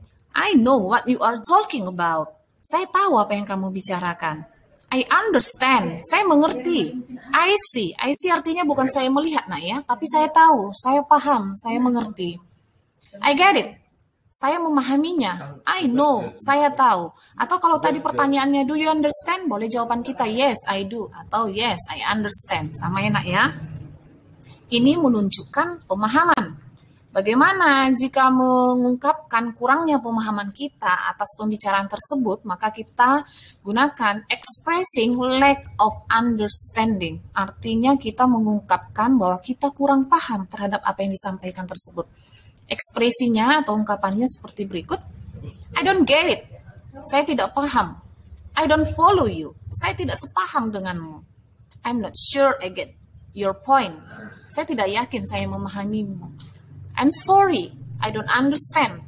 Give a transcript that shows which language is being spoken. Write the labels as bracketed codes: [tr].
[en] I know what you are talking about. [id] Saya tahu apa yang kamu bicarakan. [en] I understand. [id] Saya mengerti. [en] I see. [id] I see artinya bukan saya melihat nak ya, tapi saya tahu, saya paham, saya mengerti. [en] I get it. [id] Saya memahaminya. [en] I know. [id] Saya tahu. Atau kalau tadi pertanyaannya [en] do you understand? [id] Boleh jawaban kita [en] yes, I do. [id] Atau [en] yes, I understand. [id] Sama ya nak ya. Ini menunjukkan pemahaman. Bagaimana jika mengungkapkan kurangnya pemahaman kita atas pembicaraan tersebut, maka kita gunakan expressing lack of understanding. Artinya kita mengungkapkan bahwa kita kurang paham terhadap apa yang disampaikan tersebut. Ekspresinya atau ungkapannya seperti berikut. [en] I don't get it. [id] Saya tidak paham. [en] I don't follow you. [id] Saya tidak sepaham denganmu. [en] I'm not sure I get your point. [id] Saya tidak yakin saya memahamimu. [en] I'm sorry, I don't understand.